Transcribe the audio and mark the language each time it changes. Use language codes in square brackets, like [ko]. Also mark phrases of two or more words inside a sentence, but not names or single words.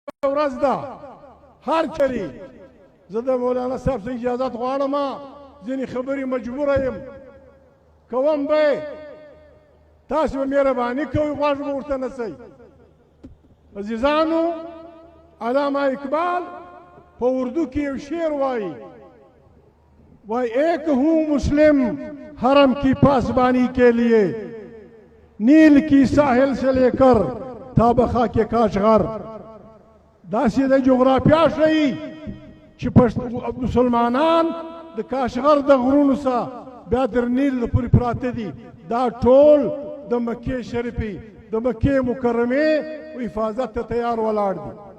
[ps] ورځ ده هر چېرې زه د مولانا صاحب څخه اجازت غواړم ځینې خبرې مجبوره یم کوم به یې تاسو به مهرباني کوئ غوږ به ورته نیسئ عزیزانو علامہ اقبال په اردو کې یو شعر وایي [ur] ایک ہوں مسلم حرم کی پاسبانی کے لیے نیل کی ساحل سے لے کر تابخا کے کاشغر [ps] داسې د جغرافیا ښیي چې مسلمانان د کاشغر د غرونو څخه بیا تر نیل پورې پراته دي دا ټول د مکې شریفې د مکې مکرمې حفاظت ته تیار ولاړ دي